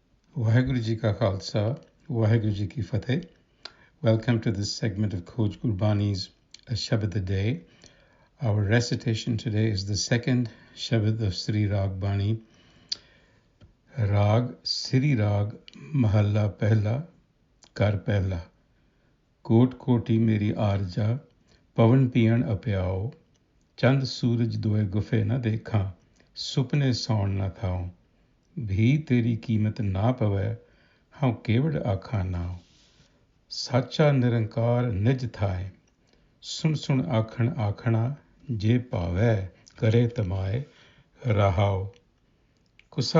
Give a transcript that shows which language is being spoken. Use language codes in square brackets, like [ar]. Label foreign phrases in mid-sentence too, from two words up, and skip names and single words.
[pa] ਵਾਹਿਗੁਰੂ ਜੀ ਕਾ ਖ਼ਾਲਸਾ ਵਾਹਿਗੁਰੂ ਜੀ ਕੀ ਫ਼ਤਹਿ. [en] Welcome to this segment of Coach Gurbani's a-sabad-a-day. Our recitation today is the second Shabad of Sri Rag Bani, Rag Sri Rag Mahalla Pehla, Kar Pehla. [pa] ਕੋਟ ਕੋਟੀ ਮੇਰੀ ਆਰਜਾ ਪਵਨ ਪੀਯਨ ਅਪਯਾਓ ਚੰਦ ਸੂਰਜ ਦੋਏ ਗੁਫੇ ਨਾ ਦੇਖਾ ਸੁਪਨੇ ਸੌਣ ਨਾ ਥਾਓ. ਭੀ ਤੇਰੀ ਕੀਮਤ ਨਾ ਪਵੈ ਹਾਂ ਕੇਵਡ ਆਖਾ ਨਾਵ ਸਾਚਾ ਨਿਰੰਕਾਰ ਨਿਜ ਥਾਏ ਸੁਨ ਸੁਨ ਆਖਣ ਆਖਣਾ ਜੇ ਪਾਵੈ ਕਰੇ ਤਮਾਏ ਰਹਾਓ ਕੁਸਾ